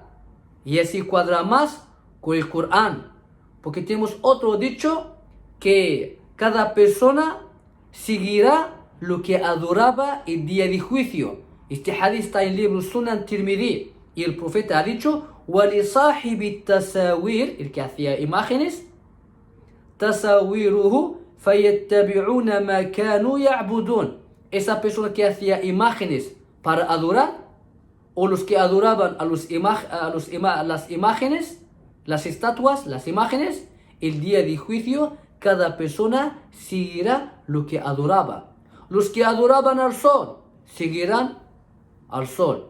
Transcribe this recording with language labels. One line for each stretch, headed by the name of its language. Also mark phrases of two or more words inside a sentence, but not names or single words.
Spanish: Y así cuadra más con el Corán. Porque tenemos otro dicho que cada persona seguirá lo que adoraba el día de juicio. Este hadith está en el libro Sunan Tirmidhi. Y el profeta ha dicho,
Arabic: وَلِصَاحِبِ التَّسَاوِيرِ,
Spanish: el que hacía imágenes,
Arabic: تَسَاوِيرُهُ فَيَتَّبِعُونَ مَا كَانُوا يَعْبُدُونَ.
Spanish: Esa persona que hacía imágenes para adorar, o los que adoraban a las imágenes, las estatuas, las imágenes, el día de juicio, cada persona seguirá lo que adoraba. Los que adoraban al sol, seguirán al sol.